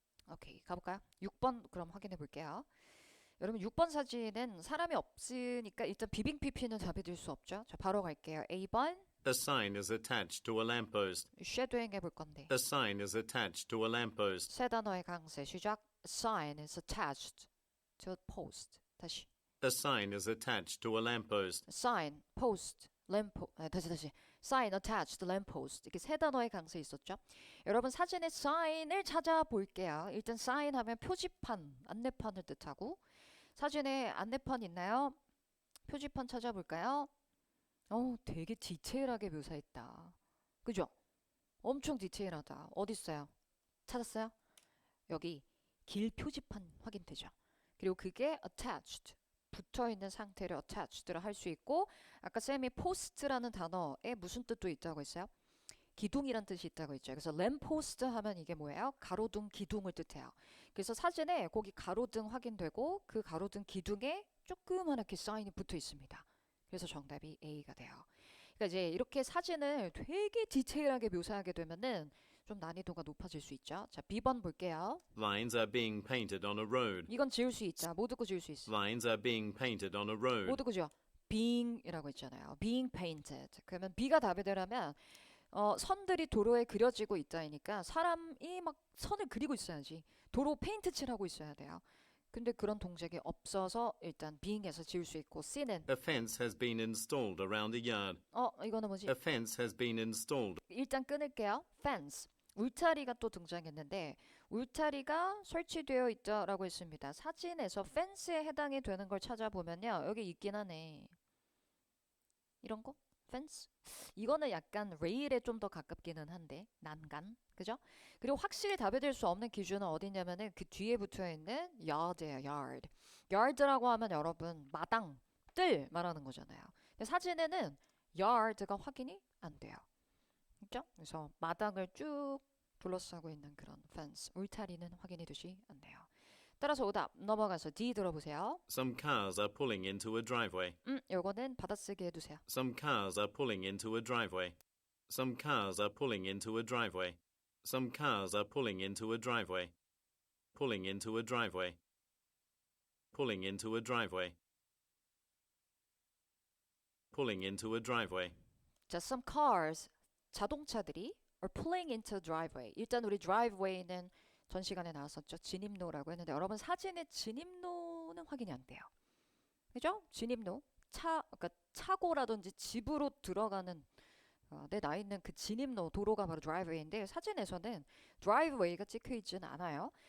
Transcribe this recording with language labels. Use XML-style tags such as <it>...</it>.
<ko>오케이, 가볼까요? 6번 그럼 확인해 볼게요. 여러분 6번 사진은 사람이 없으니까 일단 비빙 PP는 답이 될 수 없죠. 자, 바로 갈게요. A번</ko> <en>A sign is attached to a lamppost.</en> <ko>쉐도잉 해볼 건데</ko> <en>A sign is attached to a lamppost.</en> <ko>세 단어의 강세 시작.</ko> <en>A sign is attached to a post.</en> <ko>다시.</ko> <en>A sign is attached to a lamppost. sign, post,</en> <ko>다시.</ko> <en>sign attached, lamppost.</en> <ko>이렇게 세 단어의 강세 있었죠. 여러분 사진의 sign을 찾아볼게요. 일단 sign 하면 표지판, 안내판을 뜻하고 사진에 안내판 있나요? 표지판 찾아볼까요? 되게 디테일하게 묘사했다. 그죠? 엄청 디테일하다. 어디 있어요? 찾았어요? 여기 길 표지판 확인되죠? 그리고 그게 attached, 붙어있는 상태를 attached를 할 수 있고 아까 쌤이 post라는 단어에 무슨 뜻도 있다고 했어요? 기둥이란 뜻이 있다고 했죠. 그래서 lamppost 하면 이게 뭐예요? 가로등, 기둥을 뜻해요. 그래서 사진에 거기 가로등 확인되고 그 가로등 기둥에 조그맣게 사인이 붙어 있습니다. 그래서 정답이 A가 돼요. 그러니까 이제 이렇게 사진을 되게 디테일하게 묘사하게 되면은 좀 난이도가 높아질 수 있죠. 자, B번 볼게요.</ko> <en>Lines are being painted on a road.</en> <ko>이건 지울 수 있다. 못 듣고 지울 수 있어.</ko> <en>Lines are being painted on a road.</en> <ko>못 듣고 지워. being이라고 있잖아요.</ko> <en>being painted.</en> <ko>그러면 B가 답이 되려면 선들이 도로에 그려지고 있다니까 사람이 막 선을 그리고 있어야지. 도로 페인트 칠하고 있어야 돼요. 근데 그런 동작이 없어서 일단 being에서 지울 수 있고 C는</ko> <en>A fence has been installed around the yard.</en> <ko>이거는 뭐지?</ko> <en>A fence has been installed.</en> <ko>일단 끊을게요. fence. 울타리가 또 등장했는데 울타리가 설치되어 있다라고 했습니다. 사진에서 fence에 해당이 되는 걸 찾아보면요. 여기 있긴 하네. 이런 거? fence? 이거는 약간 레일에 좀 더 가깝기는 한데 난간. 그죠? 그리고 확실히 답이 될 수 없는 기준은 어디냐면은 그 뒤에 붙어있는 yard예요.</ko> <en>yard.</en> <ko>yard라고 하면 여러분 마당, 뜰 말하는 거잖아요. 근데 사진에는 yard가 확인이 안 돼요. 그죠? 그래서 마당을 쭉 둘러싸고 있는 그런 fence, 울타리는 확인이 되지 않네요. 따라서 오답 넘어가서 D 들어보세요.</ko> <en>Some cars are pulling into a driveway.</en> <ko>요거는 받아쓰기 해두세요.</ko> <en>Some cars are pulling into a driveway. Some cars are pulling into a driveway. Some cars are pulling into a driveway. Pulling into a driveway. Pulling into a driveway. Pulling into a driveway.</en> <ko>자, some cars, 자동차들이</ko> <en>are pulling into a driveway.</en> <ko>일단 우리 driveway는 전 시간에 나왔었죠. 진입로라고 했는데 여러분 사진의 진입로는 확인이 안 돼요. 그죠? 진입로, 그러니까 차고라든지 집으로 들어가는 내 나 있는 그 진입로 도로가 바로 드라이브웨이인데 사진에서는 드라이브웨이가 찍혀 있지는 않아요.</ko>